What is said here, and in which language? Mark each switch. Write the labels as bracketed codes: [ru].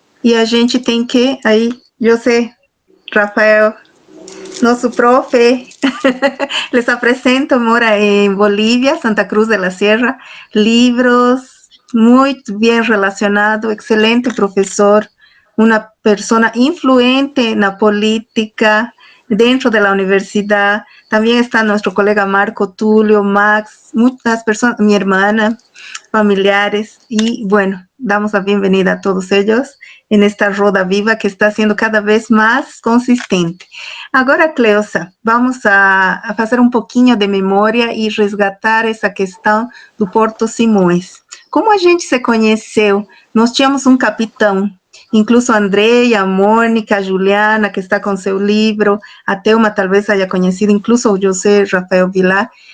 [pt] E a gente tem que, aí, José Rafael, nosso profe, les apresento, mora em Bolívia, Santa Cruz de la Sierra, livros, muito bem relacionado, excelente professor, uma pessoa influente na política, [es] dentro de la universidad. También está nuestro colega Marco Tulio, Max, muchas personas, mi hermana, familiares, y bueno, damos la bienvenida a todos ellos en esta roda viva que está siendo cada vez más consistente. [pt] Agora, Cleusa, vamos a fazer um pouquinho de memória e resgatar essa questão do Porto Simões. Como a gente se conheceu? Nós tínhamos um capitão, incluso a Andrea, a Mônica, a Juliana, que está com seu livro, a Thelma talvez haya conhecido, incluso o José Rafael Vilar.